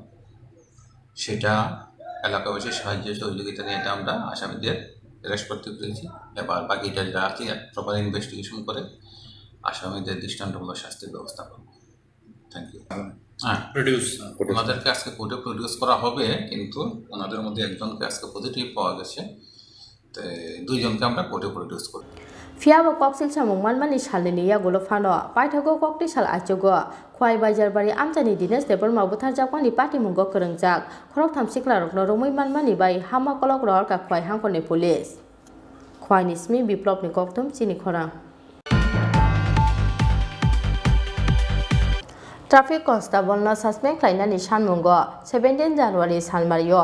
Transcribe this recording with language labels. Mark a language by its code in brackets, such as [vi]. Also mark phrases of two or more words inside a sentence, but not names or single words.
[bn] সেটা এলাকাবাসীর সাহায্য সহযোগিতা নিয়ে এটা আমরা আসামিদের অ্যারেস্ট করতে পেরেছি এবার বাকিটা যা আছে [en] proper investigation [bn] করে আসামিদের দৃষ্টান্তমূলক শাস্তির ব্যবস্থা করব [en] thank you [bn] হ্যাঁ ওনাদেরকে আজকে কোর্টে প্রডিউস করা হবে কিন্তু ওনাদের মধ্যে একজনকে আজকে পজিটিভ পাওয়া গেছে তো দুইজনকে আমরা কোর্টে প্রডিউস করব [trp] phiaba koksil samung manmani salni yagulo phano paithago kokti sal ajogo khwai baijarbari amchani Dines Debarma butharjakmani party mungo krangjak khorok tham siklarokno romoi manmani bai hama kolok rohorka khwai hangkoni police khwai nismi biplop ni koktum chini khora [en] Traffic Constable [trp] no suspect khlainani sanmungo 17 January salmario